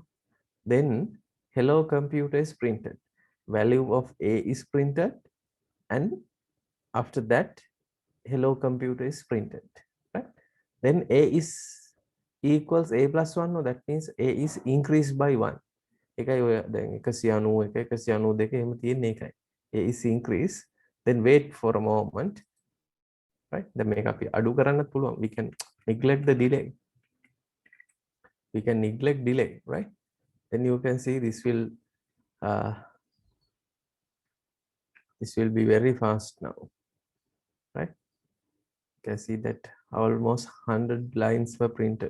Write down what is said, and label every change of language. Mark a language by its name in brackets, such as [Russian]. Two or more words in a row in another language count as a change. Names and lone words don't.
[English] Then hello computer is printed. Value of a is printed, and after that hello computer is printed, right? Then a is equals a plus 1. No, that means a is increased by 1. [Sinhala] එකයි ඔය දැන් 191 192 එහෙම තියෙන්නේ එකයි. [English] A is increase, then wait for a moment, right? [Sinhala] දැන් මේක අපි අඩු කරන්නත් පුළුවන්. [English] We can neglect the delay. We can neglect delay, right? Then you can see uh, this will be very fast now, right? You can see that almost 100 lines were printed.